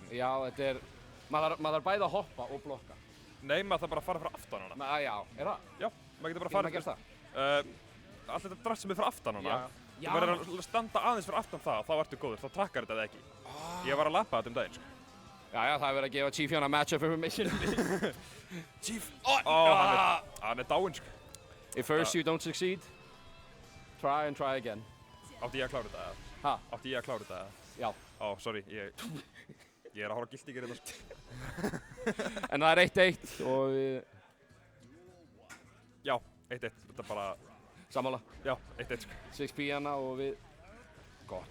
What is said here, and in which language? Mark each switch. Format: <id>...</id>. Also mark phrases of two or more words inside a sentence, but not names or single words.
<is>Já, þetta maður þarf bæði að hoppa og blokka. Nei, maður þarf bara að fara frá aftan hana. Já, það? Já, maður getur bara Getur maður gert það? Allt þetta draft sem er frá aftan hana. Já. Þú verður að standa aðeins fyrir aftan það og þá ertu góður, þá trakkar þetta eða ekki. Ég var að labba þetta daginn, sko. Já, það er verið að gefa Chief hérna</is> <en>matchup information.</en> <is>Chief! Hann er dáinn, sko.</is> <en>If first you don't succeed, try and try again.</en> <is>Átti ég að klára þetta, eða? Ha? Átti ég að klára þetta, eða? Já. Sorry, ég er að horfa gildi hérna, sko. En það er 1-1 og við... Já, 1-1, þetta er bara... Sammála. Já, 1-1, sko. 6p hérna og við... Gott.</is>